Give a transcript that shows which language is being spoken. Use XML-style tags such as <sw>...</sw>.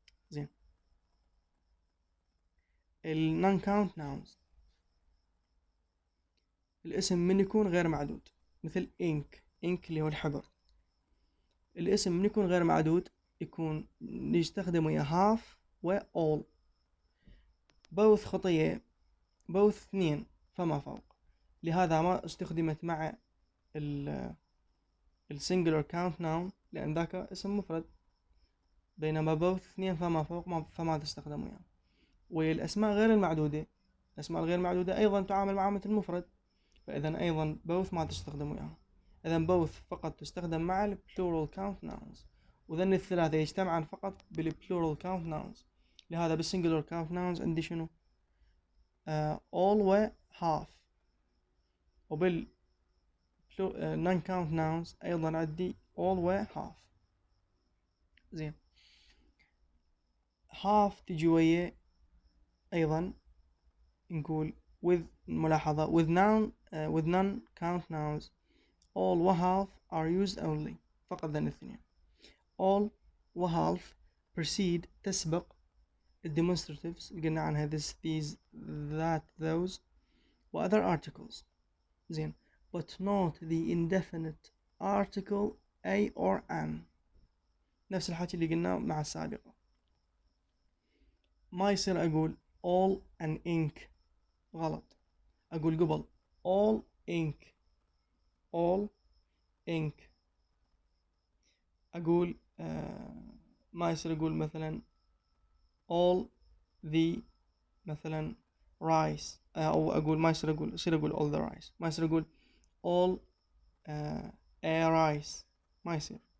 <ar>زين، ال non count nouns الاسم من يكون غير معدود، مثل ink اللي هو الحبر، الاسم من يكون غير معدود يكون يستخدم ويا half و all. both خطية، both اثنين فما فوق، لهذا ما استخدمت مع ال singular count noun لأن ذاك اسم مفرد، بينما both اثنين فما فوق فما تستخدم وياه. والأسماء غير المعدودة، الأسماء الغير معدودة أيضا تعامل معاملة المفرد، فإذا أيضا both ما تستخدم وياها. إذا both فقط تستخدم مع ال plural count nouns، وذن الثلاثة يجتمعان فقط بال plural count nouns. لهذا بال singular count nouns عندي شنو؟ all و half، وبال non count nouns أيضا عندي all و half.</ar> <en>زين، half</en> <ar>تجي ويا أيضا نقول</ar> <en>with ملاحظة with non count nouns all و half are used only،</en> <ar>فقط ذن الاثنين.</ar> <en>all و half precede تسبق demonstratives</en> <ar>اللي قلنا عنها</ar> <en>this these that those و other articles. زين، but not the indefinite article a or an،</en> <ar>نفس الحكي اللي قلناه مع السابقة. ما يصير أقول all an ink، غلط، أقول قبل all ink all ink. أقول ما يصير أقول مثلا all the مثلا rice، أو أقول ما يصير أقول all the rice، ما يصير أقول all a rice، ما يصير.</ar>